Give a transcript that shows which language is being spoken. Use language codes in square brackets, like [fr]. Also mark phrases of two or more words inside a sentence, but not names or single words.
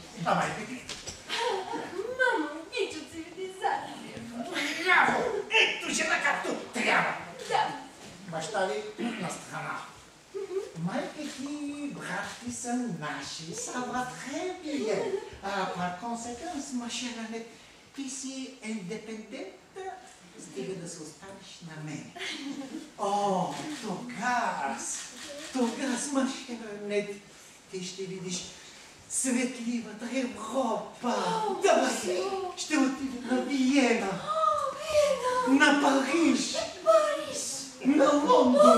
[bg] Давай, беги. Мама обича цивилизация. Браво! Ето жена както трябва. Да. Баща ви на страна. Майка ти, брат ти са наши, са вратхебие. [fr] Par conséquence, ma chère Annette, [bg] ти си индепендентна, стига да се останеш на мен. О, тогас, [fr] ma chère Annette, [bg] ти ще видиш светливата Европа. Давай, ще отидем на Виена, на Париж, на Лондон.